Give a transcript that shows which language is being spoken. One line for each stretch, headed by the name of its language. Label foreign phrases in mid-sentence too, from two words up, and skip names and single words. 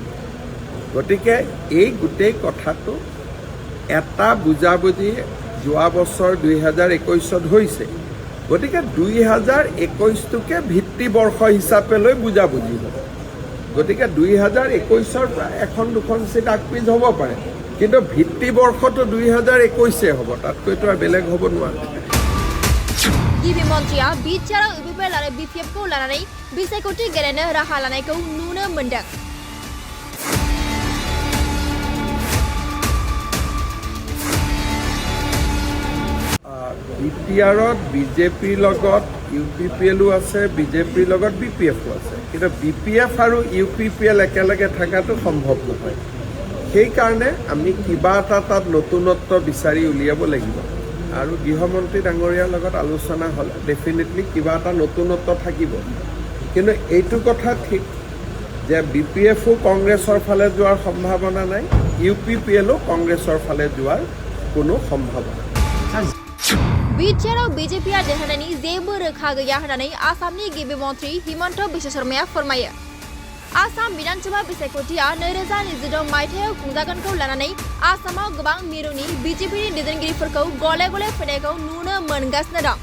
Assamese: গতিকে এই গোটেই কথাটো এটা বুজাবুজি যোৱা বছৰ 2021ত হৈছে। গতিকে 2021টোকে ভিত্তিবৰ্ষ হিচাপে লৈ বুজাবুজি হ'ব। গতিকে 2021ৰ পৰা এখন দুখন চিট আগপিছ হ'ব পাৰে, কিন্তু ভিত্তিবৰ্ষটো 2021 হ'ব, তাতকৈতো আৰু বেলেগ হ'ব নোৱাৰে।
Bodo: गिबि मन्थ्रिया बिटिआर इउपिपिएल आरो बिपिएफखौ लानानै बिसायख'थि गेलेनो राहा लानायखौ नुनो मोन्दों।
Assamese: বিটিআৰত বিজেপিৰ লগত ইউপিপিএলো আছে, বিজেপিৰ লগত বিপিএফো আছে, কিন্তু বিপিএফ আৰু ইউপিপিএল একেলগে থকাটো সম্ভৱ নহয়। সেইকাৰণে আমি কিবা এটা তাত নতুনত্ব বিচাৰি উলিয়াব লাগিব। আৰু গৃহমন্ত্ৰী ডাঙৰীয়াৰ লগত আলোচনা হ'লে ডেফিনেটলি কিবা এটা নতুনত্ব থাকিব। কিন্তু এইটো কথা ঠিক যে বিপিএফো কংগ্ৰেছৰ ফালে যোৱাৰ সম্ভাৱনা নাই, ইউপিপিএলো কংগ্ৰেছৰ ফালে যোৱাৰ কোনো সম্ভাৱনা নাই।
Bodo: बिटिआर बिजेपिआ देरहानायनि जेबो रोखा गैया होननानै आसामनि गिबि मन्थ्रि हिमन्त बिश्व शर्माया फोरमायो। आसाम विधानसभा बिसायख'थिया 2026 मायथाइयाव खुंजागोनखौ लानानै आसामाव गोबां मिरुनि बिजेपिनि दैदेनगिरिफोरखौ गले गले फैनायखौ नुनो मोनगासिनो दं।